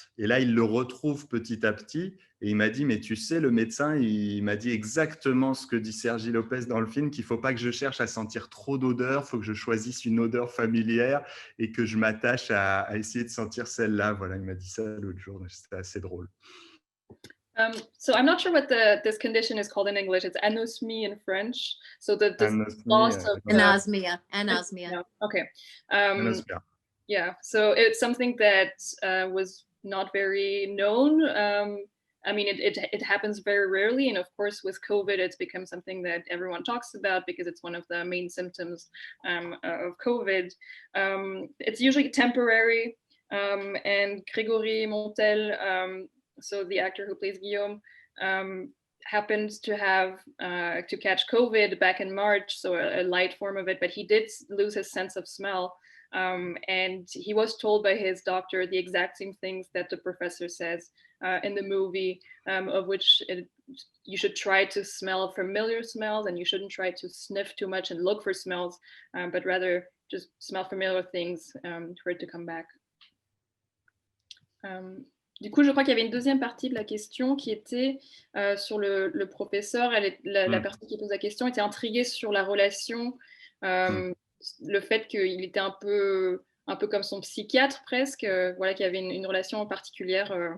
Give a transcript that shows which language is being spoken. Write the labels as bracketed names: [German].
[French] Et là, il le retrouve petit à petit. Et il m'a dit, mais tu sais, le médecin, il m'a dit exactement ce que dit Sergi Lopez dans le film, qu'il ne faut pas que je cherche à sentir trop d'odeurs, il faut que je choisisse une odeur familière et que je m'attache à essayer de sentir celle-là. Voilà, il m'a dit ça l'autre jour, c'était assez drôle. [English] So I'm not sure what this condition is called in English. It's anosmie in French. So the loss of anosmia. Yeah, okay. Anosmia. Yeah, so it's something that was not very known. I mean, it happens very rarely. And of course, with COVID, it's become something that everyone talks about because it's one of the main symptoms of COVID. It's usually temporary. And Grégory Montel, so the actor who plays Guillaume, happened to have to catch COVID back in March, so a light form of it, but he did lose his sense of smell. And he was told by his doctor the exact same things that the professor says in the movie, of which you should try to smell familiar smells and you shouldn't try to sniff too much and look for smells, but rather just smell familiar things for it to come back. [French] Du coup, je crois qu'il y avait une deuxième partie de la question qui était sur le professeur. La personne qui pose la question était intriguée sur la relation, le fait qu'il était un peu comme son psychiatre presque, voilà, qu'il y avait une relation particulière.